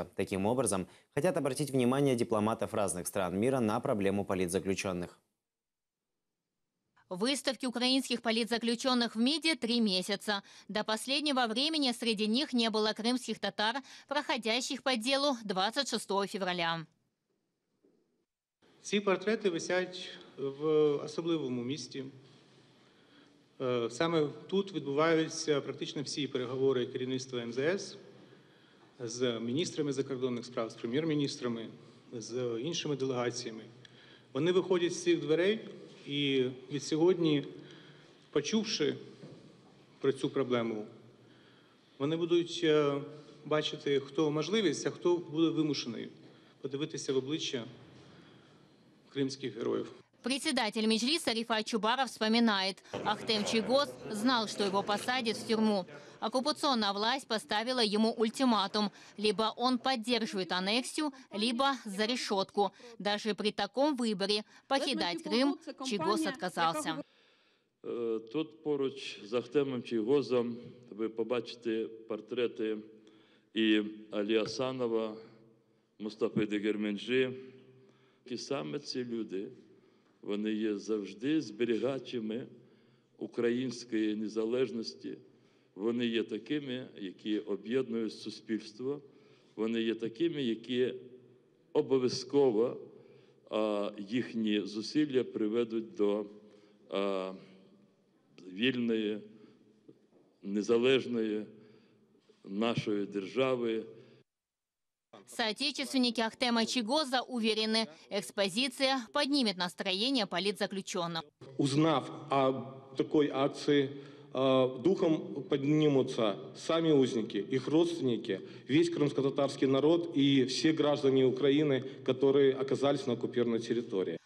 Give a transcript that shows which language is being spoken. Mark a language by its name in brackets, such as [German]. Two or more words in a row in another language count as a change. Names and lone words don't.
[Russian] Таким образом, хотят обратить внимание дипломатов разных стран мира на проблему политзаключенных. Выставки украинских политзаключенных в МИДе 3 месяца. До последнего времени среди них не было крымских татар, проходящих по делу 26 февраля. [Ukrainian] Ці портрети висять в особливому місті. Саме тут відбуваються практично всі переговори керівництва МЗС з міністрами закордонних справ, з прем'єр-міністрами, з іншими делегаціями. Вони виходять з цих дверей і від сьогодні, почувши про цю проблему, вони будуть бачити, хто можливість, а хто буде вимушений подивитися в обличчя [Russian] крымских героев. Председатель Меджлиса Рифат Чубаров вспоминает, Ахтем Чийгоз знал, что его посадят в тюрьму. Оккупационная власть поставила ему ультиматум. Либо он поддерживает аннексию, либо за решетку. Даже при таком выборе покидать Крым Чийгоз отказался. [Ukrainian] Тут поруч з Ахтемом Чийгозом ви побачите портрети і Алі Асанова, Мустафи Дегерменджи. І саме ці люди, вони є завжди зберігачами української незалежності. Вони є такими, які об'єднують суспільство. Вони є такими, які обов'язково їхні зусилля приведуть до вільної, незалежної нашої держави. [Russian] Соотечественники Ахтема Чийгоза уверены, экспозиция поднимет настроение политзаключенных. Узнав о такой акции, духом поднимутся сами узники, их родственники, весь крымско-татарский народ и все граждане Украины, которые оказались на оккупированной территории.